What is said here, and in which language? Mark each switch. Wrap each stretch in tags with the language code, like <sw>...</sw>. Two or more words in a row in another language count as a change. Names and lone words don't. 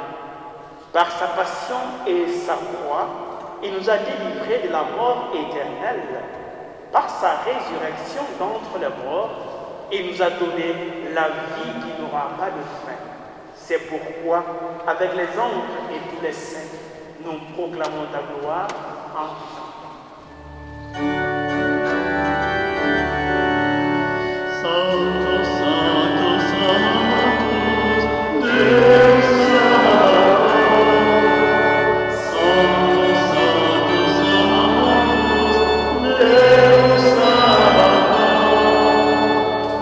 <fr>Par sa passion et sa croix, il nous a délivrés de la mort éternelle. Par sa résurrection d'entre les morts, il nous a donné la vie qui n'aura pas de fin. C'est pourquoi, avec les anges et tous les saints, nous proclamons ta gloire en disant:</fr> <la>Santo, Santo, Sanctus, Deus Sabaoth. Santo, Santo, Sanctus, Deus Sabaoth.</la>